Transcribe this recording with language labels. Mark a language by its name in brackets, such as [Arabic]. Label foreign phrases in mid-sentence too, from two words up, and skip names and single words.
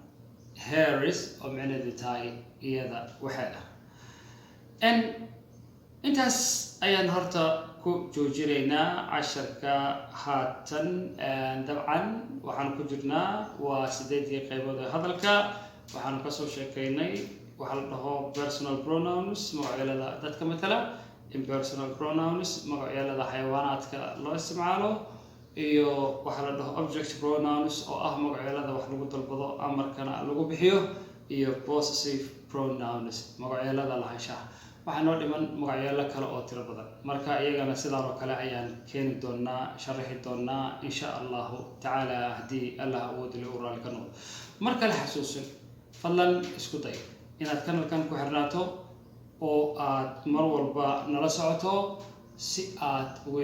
[Somali] hers oo macnaheedu tahay iyada waxeeda intaas ayaan horta ku joojinaynaa casharka haatan dabcan waxaan ku jirnaa waa 8 qaybood ee hadalka waxaan ka soo sheekaynay waxa la dhaho [English] personal pronouns [Somali] magacyada dadka matala [English] impersonal pronouns [Somali] magacyada xayawaanaadka loo isticmaalo iyo waxa la dhaho [English] object pronouns [Somali] oo ah magacyada wax lagu dalbado amarkana lagu bixiyo iyo [English] possessive pronouns [Somali] magacyada lahaanshaha waxaan noo dhiman magacyada kale oo tiro badan marka iyagana sidaan oo kale ayaan keeni doonaa sharaxi doonaa [Arabic] إن شاء الله تعالى [Somali] hadii Allah awood leh oo raali ka noqdo marka la xasuusin fadlan isku day inaad kanalkan ku xirnaato oo aad mar walba nala socoto si aad ugu